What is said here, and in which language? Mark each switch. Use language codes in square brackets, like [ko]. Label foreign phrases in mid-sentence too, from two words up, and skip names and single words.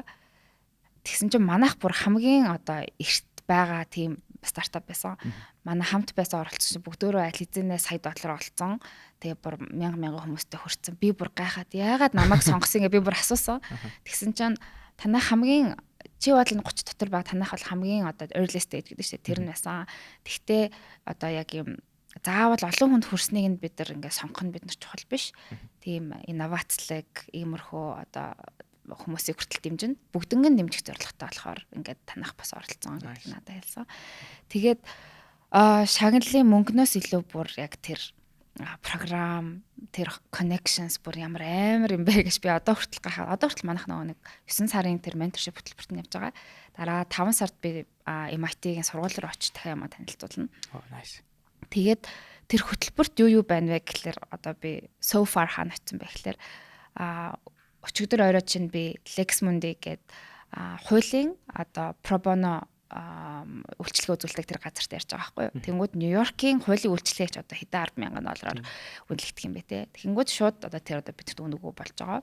[mn] Тэгсэн чинь манайх бүр хамгийн одоо эрт байгаа тийм стартап байсан. Манай хамт байсан оролцогч бүгдөө аль хэзээ сая доллар олцсон. Тэгээ бүр 1000 хүмүүстэй хүрсэн. Би бүр гайхаад яагаад намайг сонгосон гэ би бүр асуусан. Тэгсэн чинь танай хамгийн чи бол энэ 30 дотор байгаа танайх бол хамгийн одоо [en] early stage [mn] гэдэг чинь тэр нь байсан. Тэгтээ одоо яг юм заавал олон хүнд хүрснийг нь бид нар ингээд сонгох нь бид нар чухал биш. Тийм инновацлог иймэрхүү одоо хүмүүсийг хүртэл дэмжинэ. Бүгднийг дэмжих зорилготой болохоор ингээд танах бас оролцсон гэдэг надад хэлсэн. Тэгээд шагналын мөнгнөөс илүү бүр яг тэр програм, тэр connections бүр ямар амар юм бэ гэж би одоо хүртэл гахаа. Одоо хүртэл манайх нэг 9 сарын тэр mentorship хөтөлбөрт нь явж байгаа. Дараа 5 сард би MIT-гийн сургууль руу очиж дахиад танилцуулна. [en] Nice. [mn] Тэгээд тэр хөтөлбөрт юу байна вэ гэхэлэр одоо би [en] so far [mn] хаана очсон бэ гэхэлэр өчигдөр орой чинь би Lexmundi гээд хуулийн одоо [en] pro bono [mn] үйлчлэгээ үзүүлдэг тэр газарт ярьж байгаа байхгүй юу. Тэнгүүд Нью-Йоркийн хуулийн үйлчлэгч одоо хэдэн 10,000 доллараар үнэлэгдэх юм бэ те. Тэнгүүд шууд одоо тэр одоо бид нөгөө болж байгаа.